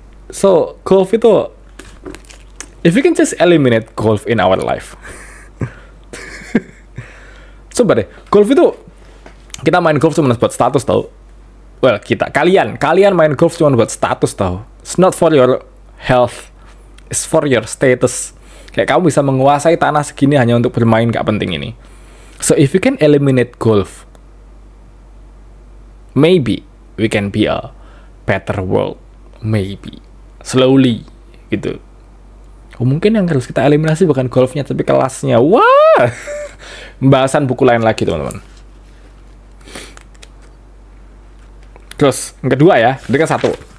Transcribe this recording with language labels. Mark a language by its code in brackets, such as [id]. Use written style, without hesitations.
[en] So, golf itu, if we can just eliminate golf in our life. [id] Coba deh, golf itu, kita main golf cuma buat status tau. [en] Well, [id] kalian main golf cuma buat status tau. [en] It's not for your health, it's for your status. [id] Kayak kamu bisa menguasai tanah segini hanya untuk bermain, gak penting ini. [en] So if you can eliminate golf, maybe we can be a better world. Maybe. Slowly gitu. [id] Mungkin yang harus kita eliminasi bukan golfnya tapi kelasnya. Wah. Pembahasan buku lain lagi teman-teman. Terus yang kedua ya, ini kan satu.